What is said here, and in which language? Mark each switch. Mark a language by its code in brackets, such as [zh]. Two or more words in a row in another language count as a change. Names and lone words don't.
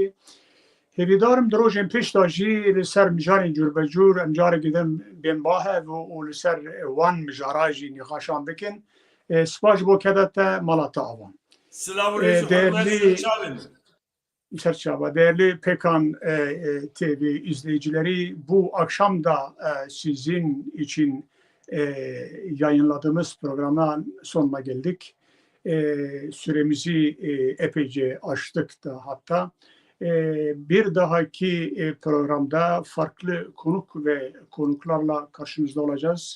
[ku] Hêvîdarim di rojên pêş de jî li ser mijarên cûrbecûr em carekê din bên bahev û li ser wan mijara jî nîxaşan bikin. Spas ji bo keda te mala te avan. Silav û rêz û hurmet çavên. Serçaba. [tr] Değerli Pekan TV izleyicileri, bu akşam da sizin için yayınladığımız programa sonuna geldik. Süremizi epeyce aştık da hatta. Bir dahaki programda farklı konuk ve konuklarla karşınızda olacağız.